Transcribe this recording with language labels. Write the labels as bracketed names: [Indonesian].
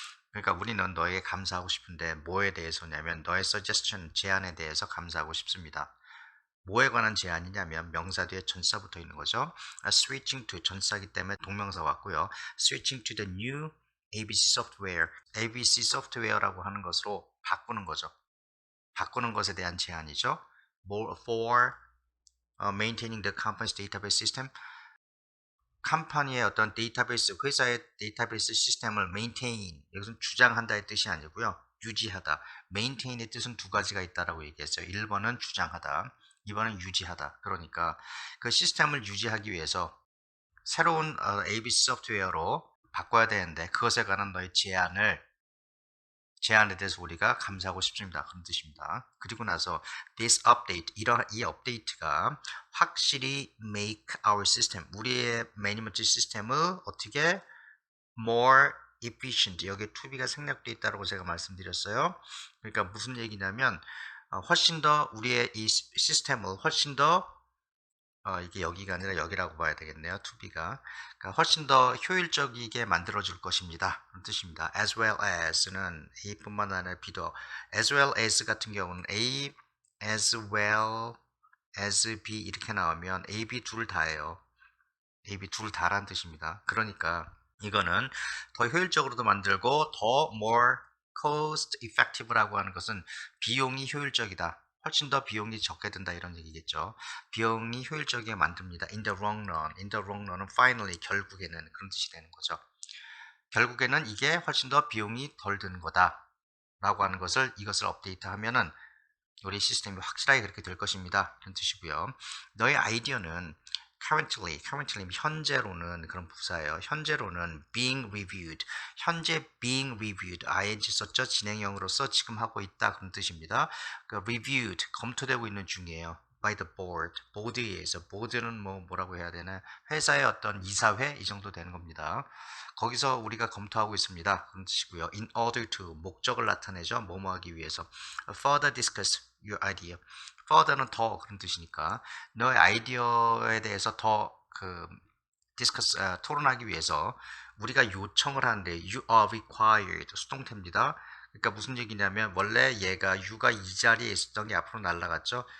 [Korean] 그러니까 우리는 너에게 감사하고 싶은데 뭐에 대해서냐면 너의 suggestion, 제안에 대해서 감사하고 싶습니다. 뭐에 관한 제안이냐면 명사 뒤에 전사 붙어 있는 거죠. [English] Switching to [Korean] 전사기 때문에 동명사 왔고요. [English] Switching to the new ABC software, [Korean] ABC software라고 하는 것으로 바꾸는 거죠. 바꾸는 것에 대한 제안이죠. [English] More for maintaining the company's database system. [Korean] 컴퍼니의 어떤 데이터베이스, 회사의 데이터베이스 시스템을 maintain, 이것은 주장한다의 뜻이 아니고요. 유지하다. maintain의 뜻은 두 가지가 있다라고 얘기했어요. 1번은 주장하다, 2번은 유지하다. 그러니까 그 시스템을 유지하기 위해서 새로운 ABC 소프트웨어로 바꿔야 되는데 그것에 관한 너의 제안에 대해서 우리가 감사하고 싶습니다. 그런 뜻입니다. 그리고 나서 [English] this update, [Korean] 이 업데이트가 확실히 [English] make our system, [Korean] 우리의 매니지먼트 시스템을 어떻게 [English] more efficient, [Korean] 여기에 to be가 생략되어 있다고 제가 말씀드렸어요. 그러니까 무슨 얘기냐면 훨씬 더 우리의 이 시스템을 훨씬 더 이게 여기가 아니라 여기라고 봐야 되겠네요. to be가. 그러니까 훨씬 더 효율적이게 만들어줄 것입니다. 그런 뜻입니다. as well as는 A뿐만 아니라 B도, as well as 같은 경우는 A, as well as B 이렇게 나오면 A, B 둘 다예요. A, B 둘 다란 뜻입니다. 그러니까 이거는 더 효율적으로도 만들고 더 [English] more cost effective [Korean] 라고 하는 것은 비용이 효율적이다. 훨씬 더 비용이 적게 든다 이런 얘기겠죠. 비용이 효율적이게 만듭니다. [English] In the long run. [Korean] In the long run은 finally 결국에는 그런 뜻이 되는 거죠. 결국에는 이게 훨씬 더 비용이 덜 드는 거다. 라고 하는 것을 이것을 업데이트하면은 우리 시스템이 확실하게 그렇게 될 것입니다. 그런 뜻이고요. 너의 아이디어는 currently 현재로는 그런 부사예요. 현재로는 [English] being reviewed, [Korean] 현재 [English] being reviewed, ing [Korean] 썼죠. 진행형으로서 지금 하고 있다 그런 뜻입니다. reviewed, 검토되고 있는 중이에요. [English] by the board, [Korean] 보드에 의해서. 보드는 뭐라고 해야 되나, 회사의 어떤 이사회 이 정도 되는 겁니다. 거기서 우리가 검토하고 있습니다. 그런 뜻이고요. [English] in order to, [Korean] 목적을 나타내죠. 뭐뭐 하기 위해서. [English] further discuss your idea. [Korean] further는 더 그런 뜻이니까 너의 아이디어에 대해서 더 discuss, 토론하기 위해서 우리가 요청을 하는데 [English] you are required, [Korean] 수동태입니다. 그러니까 무슨 얘기냐면 원래 얘가 you가 이 자리에 있었던 게 앞으로 날아갔죠.